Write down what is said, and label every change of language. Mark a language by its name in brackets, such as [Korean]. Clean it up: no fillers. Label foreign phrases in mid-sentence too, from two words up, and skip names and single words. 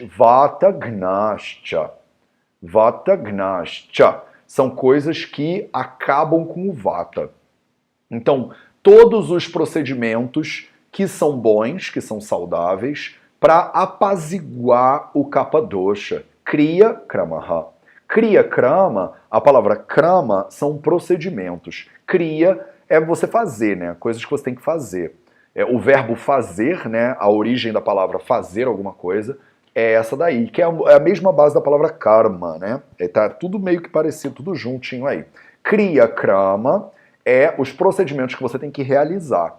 [Sanskrit] Vata gnascha. Vata gnascha. [Portuguese] São coisas que acabam com o vata. Então, todos os procedimentos que são bons, que são saudáveis, para apaziguar o [Sanskrit] kapha dosha. Kriya kramaha. Kriya krama, [Portuguese] a palavra krama são procedimentos. Kriya é você fazer, né? Coisas que você tem que fazer. O verbo fazer, né? A origem da palavra fazer alguma coisa é essa daí, que é a mesma base da palavra karma, né? Tá tudo meio que parecido, tudo juntinho aí. [Sanskrit] Kriya krama [Portuguese] é os procedimentos que você tem que realizar.